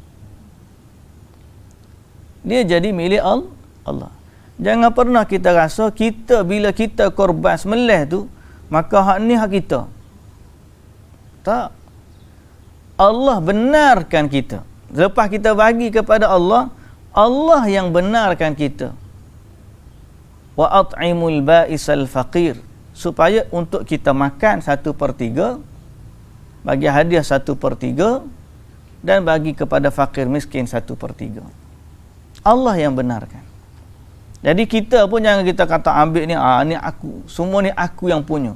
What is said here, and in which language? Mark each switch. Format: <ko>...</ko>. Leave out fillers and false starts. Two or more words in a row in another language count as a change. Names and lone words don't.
<ms>Dia jadi milik Allah. Jangan pernah kita rasa bila kita korban sembelih tu, maka hak ni hak kita. Tak. Allah benarkan kita. Lepas kita bagi kepada Allah, Allah yang benarkan kita.</ms> <ar>Wa at'imul ba'isal faqir,</ar> <ms>supaya untuk kita makan 1/3, bagi hadiah 1/3, dan bagi kepada fakir miskin 1/3. Allah yang benarkan. Jadi kita pun jangan kita kata ambil ni, ni aku, semua ni aku yang punya.</ms>